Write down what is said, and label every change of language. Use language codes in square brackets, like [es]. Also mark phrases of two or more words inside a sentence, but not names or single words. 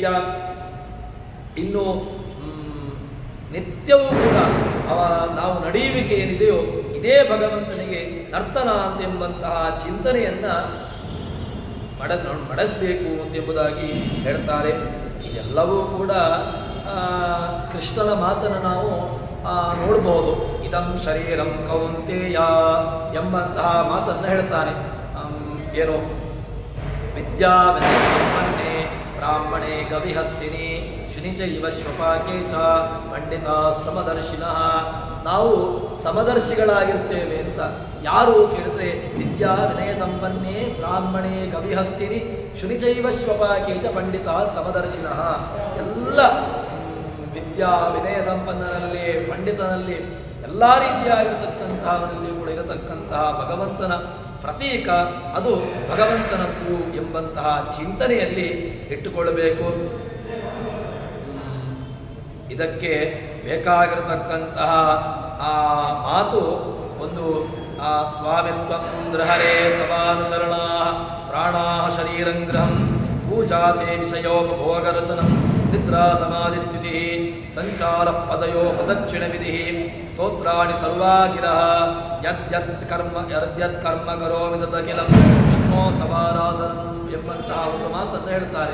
[kn] ಇನ್ನು ನಿತ್ಯವೂ ಕೂಡ ನಾವು ನಡೆಯುವಿಕೆ ಏನಿದೆಯೋ ಇದೇ ಭಗವಂತನಿಗೆ ನರ್ತನ ಎಂಬಂತಹ ಚಿಂತನೆಯನ್ನು ನಡೆಸಬೇಕು ಎಂಬುದಾಗಿ ಹೇಳ್ತಾರೆ. ಇದೆಲ್ಲವೂ ಕೂಡ ಕೃಷ್ಣನ ಮಾತನ್ನು ನಾವು ನೋಡ್ಬೋದು. [sa] ಇದಂ ಶರೀರಂ ಕೌಂತೆಯ [kn] ಎಂಬಂತಹ ಮಾತನ್ನು ಹೇಳ್ತಾನೆ. [sa] ಏನು ವಿದ್ಯಾವಿದ್ಯೆ ಬ್ರಾಹ್ಮಣೇ ಗವಿಹಸ್ತಿನಿ ಶುನಿಚೈವ ಶ್ವಪಾಕೆ ಚ ಪಂಡಿತ ಸಮದರ್ಶಿನಃ. [kn] ನಾವು ಸಮದರ್ಶಿಗಳಾಗಿರ್ತೇವೆ ಅಂತ ಯಾರು ಕೇಳಿದ್ರೆ [sa] ವಿದ್ಯಾ ವಿನಯ ಸಂಪನ್ನೇ ಬ್ರಾಹ್ಮಣೇ ಗವಿಹಸ್ತಿನಿ ಶುನಿಚೈವ ಶ್ವಪಾಕೆ ಚ ಪಂಡಿತ ಸಮದರ್ಶಿನಃ. [kn] ಎಲ್ಲ ವಿದ್ಯಾ ವಿನಯ ಸಂಪನ್ನರಲ್ಲಿ ಪಂಡಿತನಲ್ಲಿ ಎಲ್ಲ ರೀತಿಯಾಗಿರತಕ್ಕಂತಹವರಲ್ಲಿ ಕೂಡ ಇರತಕ್ಕಂತಹ ಭಗವಂತನ ಪ್ರತೀಕ ಅದು ಭಗವಂತನದ್ದು ಎಂಬಂತಹ ಚಿಂತನೆಯಲ್ಲಿ ಇಟ್ಟುಕೊಳ್ಳಬೇಕು. ಇದಕ್ಕೆ ಬೇಕಾಗಿರತಕ್ಕಂತಹ ಆ ಮಾತು ಒಂದು [sa] ಸ್ವಾಮಿತ್ವಂ ಗೃಹರೇ ತವಾನುಚರಣ ಪ್ರಾಣಾ ಶರೀರಂಗ್ರಹಂ ಪೂಜಾತೆ ವಿಷಯೋಪಭೋಗರಚನಂ ನಿದ್ರಾ ಸಮಾಧಿ ಸ್ಥಿತಿ ಸಂಚಾರ ಪದಯೋ ಪ್ರದಕ್ಷಿಣ ವಿಧಿ ಸ್ತೋತ್ರಾಣಿ ಸರ್ವಾಗಿರಃ ಯದ್ಯತ್ ಕರ್ಮ ಕರೋಮಿ ತದಖಿಲಂ ವಿಷ್ಣೋ ತವಾರಾಧನಂ [kn] ಎಂಬಂತಹ ಒಂದು ಮಾತನ್ನು ಹೇಳ್ತಾರೆ.